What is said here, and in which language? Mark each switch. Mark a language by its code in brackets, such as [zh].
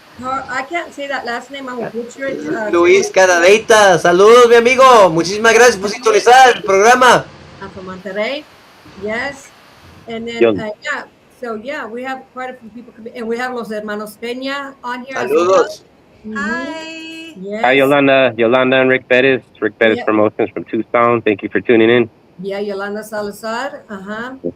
[en] I can't say that last name. I will butcher it. [es] Luis Canadeita, saludos mi amigo. Muchísimas gracias por sintonizar el programa. [en] From Monterrey. Yes. And then, Yo- yeah. So, yeah, we have quite a few people coming. And we have Los Hermanos Peña on here as well. [es] Saludos. [en] hi. Yes. Hi, Yolanda and Rick Bettis. Rick Bettis Yeah. Promotions from Tucson. Thank you for tuning in. Yeah, Yolanda Salazar. Uh-huh.